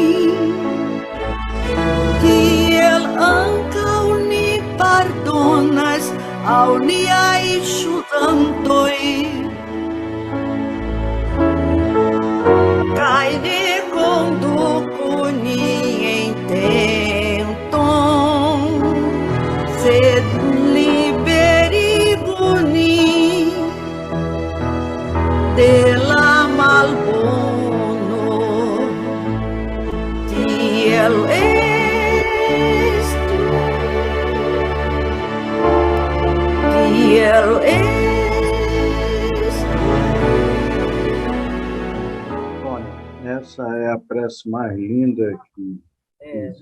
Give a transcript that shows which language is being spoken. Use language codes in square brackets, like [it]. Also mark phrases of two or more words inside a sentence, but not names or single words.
[eo] tiel ankaŭ ni pardonas al niaj ŝuldantoj, kaj ne konduku nin en tenton, sed liberigu nin de la malbono. Tiel [pt] essa é a prece mais linda que existe.